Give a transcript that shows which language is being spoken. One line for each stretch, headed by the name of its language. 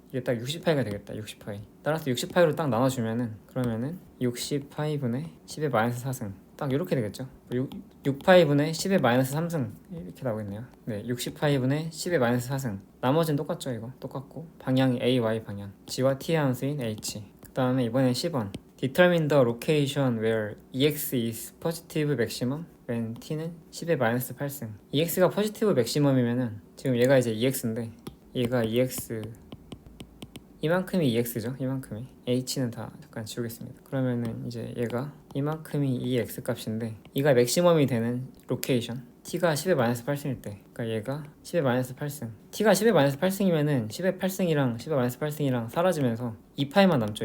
Korean: 이게 딱 60파이가 되겠다. 60파이. 따라서 60파이로 딱 나눠주면은 그러면은 60파이 분의 10의 마이너스 4승 딱 이렇게 되겠죠. 6파이 분의 10의 마이너스 3승 이렇게 나오겠네요. 네, 60파이 분의 10의 마이너스 4승. 나머지는 똑같죠. 이거 똑같고 방향이 a, y 방향. g와 t의 함수인 h. 그 다음에 이번엔 10번.
English: Determine the location where EX is positive maximum when
Korean: T는 10의 마이너스 8승. EX가 positive maximum이면은 지금 얘가 이제 EX인데 얘가 EX 이만큼이 EX죠. 이만큼이. H는 다 잠깐 지우겠습니다. 그러면은 이제 얘가 이만큼이 EX 값인데 얘가 맥시멈이 되는 로케이션 T가 10의 마이너스 8승일 때 그러니까 얘가 10의 마이너스 8승 T가 10의 마이너스 8승이면은 10의 8승이랑 10의 마이너스 8승이랑 사라지면서 2파이만 남죠.